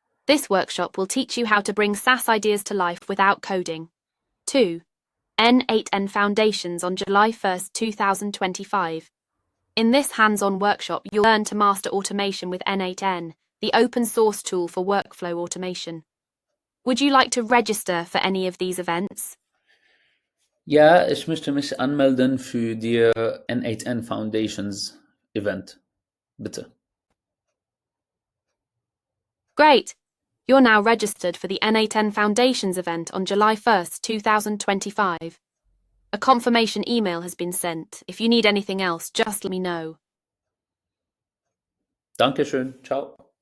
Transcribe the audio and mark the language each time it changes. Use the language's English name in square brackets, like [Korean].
[English] This workshop will teach you how to bring SaaS ideas to life without coding. 2. N8N Foundations on July 1, 2025. In this hands-on workshop, you'll learn to master automation with N8N, the open source tool for workflow automation. Would you like to register for any of these events? [German] Ja, ich möchte mich anmelden für die N8N Foundations Event. Bitte. [English] Great! You're now registered for the N8N Foundations event on July 1st, 2025. A confirmation email has been sent. If you need anything else, just let me know. [German] Dankeschön. Ciao.